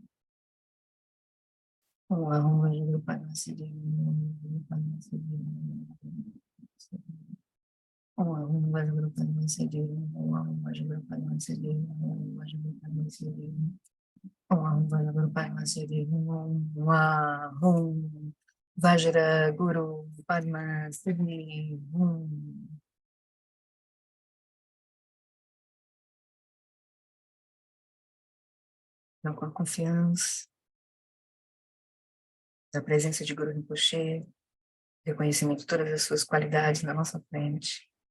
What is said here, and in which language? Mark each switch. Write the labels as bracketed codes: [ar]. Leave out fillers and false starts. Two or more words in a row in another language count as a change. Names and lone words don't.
[sa] ओम् भज गुरु पद्म सिद्धि, ओम् भज गुरु पद्म सिद्धि, ओम् भज गुरु पद्म सिद्धि, ओम् भज गुरु पद्म सिद्धि, ओम् भज गुरु पद्म सिद्धि. ओम् भज गुरु पद्म सिद्धि, ओम् वज्र गुरु पद्म सिद्धि. [pt] Então, com a confiança da presença de Guru Rinpoche, reconhecimento de todas as suas qualidades na nossa frente.